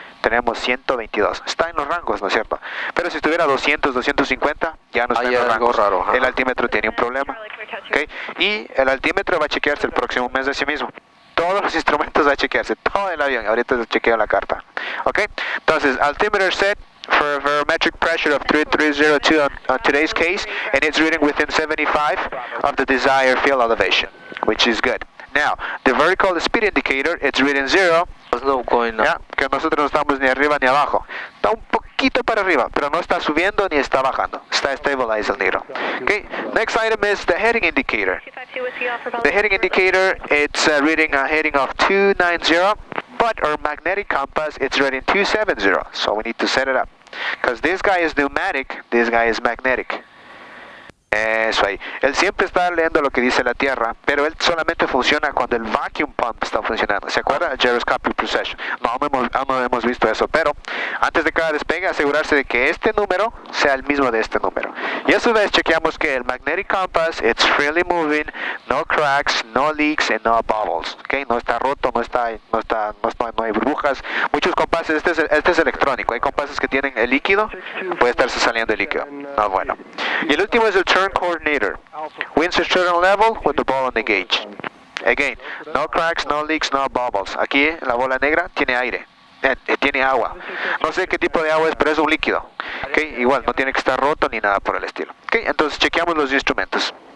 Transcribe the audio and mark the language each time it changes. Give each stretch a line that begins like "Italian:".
Spanish: Tenemos 122. Está en los rangos, ¿no es cierto? Pero si estuviera 200, 250, ya no está en los rangos. Raro, el altímetro tiene un problema. ¿Okay? Y el altímetro va a chequearse el próximo mes de sí mismo. Todos los instrumentos va a chequearse, todo el avión. Ahorita se chequeo la carta. ¿Ok?
English: Entonces, altimeter set for a barometric pressure of 3302 on today's case, and it's reading within 75 of the desired field elevation, which is good. Now, the vertical speed indicator, it's reading 0. No going up.
Spanish: Ya, que nosotros no estamos ni arriba ni abajo. Está un poquito para arriba, pero no está subiendo ni está bajando. Está stabilized el needle. Okay, next item is the heading indicator.
English: The heading indicator, it's reading a heading of 290, but our magnetic compass, it's reading 270. So we need to set it up. Because this guy is pneumatic, this guy is magnetic.
Spanish: Eso ahí. Él siempre está leyendo lo que dice la Tierra, pero él solamente funciona cuando el
English: vacuum pump
Spanish: está funcionando. ¿Se acuerda?
English: Gyroscopic precession.
Spanish: No hemos visto eso, pero antes de cada despegue asegurarse de que este número sea el mismo de este número. Y a su vez chequeamos que el magnetic compass,
English: it's freely moving, no cracks, no leaks, and no bubbles.
Spanish: Okay? No está roto, no hay burbujas. Muchos compases, este es electrónico. Hay compases que tienen el líquido, puede estarse saliendo el líquido. No, bueno. Y el último es el turn coordinator.
English: Wins a certain level with the ball on the gauge. Again, no cracks, no leaks, no bubbles.
Spanish: Aquí la bola negra tiene aire, tiene agua. No sé qué tipo de agua es, pero es un líquido. Okay, igual no tiene que estar roto ni nada por el estilo. Okay, entonces chequeamos los instrumentos.